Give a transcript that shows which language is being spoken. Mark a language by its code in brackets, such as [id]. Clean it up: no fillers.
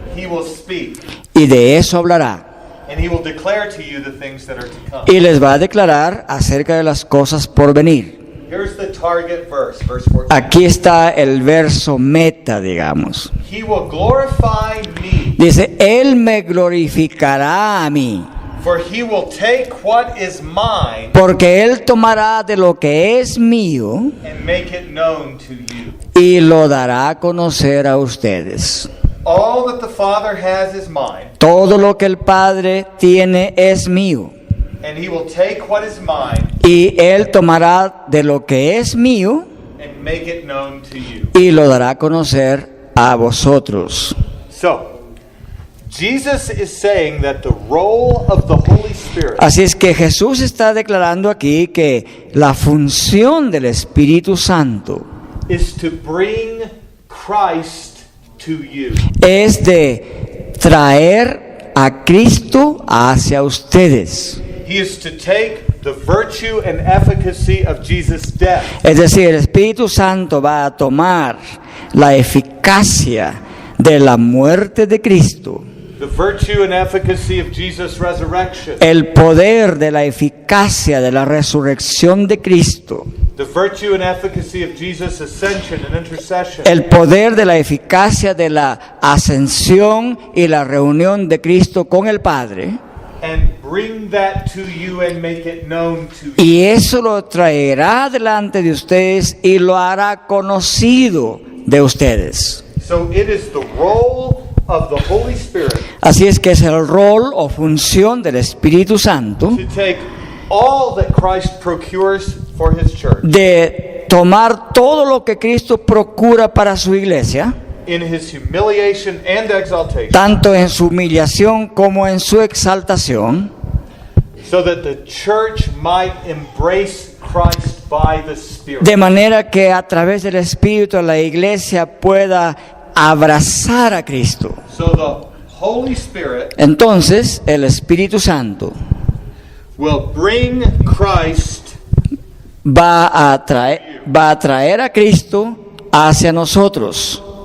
[en] he will speak. [es] y de eso hablará. [en] and he will declare to you the things that are to come. [es] y les va a declarar acerca de las cosas por venir. [en] Here's the target verse, verse 14. [es] Aquí está el verso meta, digamos. [en] He will glorify me, [es] Dice, Él me glorificará a mí, [en] for he will take what is mine [es] porque Él tomará de lo que es mío [en] and make it known to you. [es] y lo dará a conocer a ustedes. [en] All that the Father has is mine, [es] Todo lo que el Padre tiene es mío, [en] and he will take what is mine [es] y Él tomará de lo que es mío [en] and make it known to you. [es] y lo dará a conocer a vosotros. [en] So, Jesus is saying that the role of the Holy Spirit [es] Así es que Jesús está declarando aquí que la función del Espíritu Santo [en] is to bring Christ to you. [es] es de traer a Cristo hacia ustedes. [en] He is to take the virtue and efficacy of Jesus' death [es] Es decir, el Espíritu Santo va a tomar la eficacia de la muerte de Cristo, [en] the virtue and efficacy of Jesus' resurrection, [es] el poder de la eficacia de la resurrección de Cristo, [en] the virtue and efficacy of Jesus' ascension and intercession, [es] el poder de la eficacia de la ascensión y la reunión de Cristo con el Padre, [en] and bring that to you and make it known to you. [es] y eso lo traerá delante de ustedes y lo hará conocido de ustedes. [en] So it is the role of the Holy Spirit [es] Así es que es el rol o función del Espíritu Santo [en] to take all that Christ procures for his church [es] de tomar todo lo que Cristo procura para su iglesia, [en] in his humiliation and exaltation, [es] tanto en su humillación como en su exaltación, [en] so that the church might embrace Christ by the Spirit. [es] de manera que a través del Espíritu la iglesia pueda abrazar a Cristo. [en] So the Holy Spirit [es] Entonces el Espíritu Santo [en] will bring Christ [es] va a traer a Cristo hacia nosotros.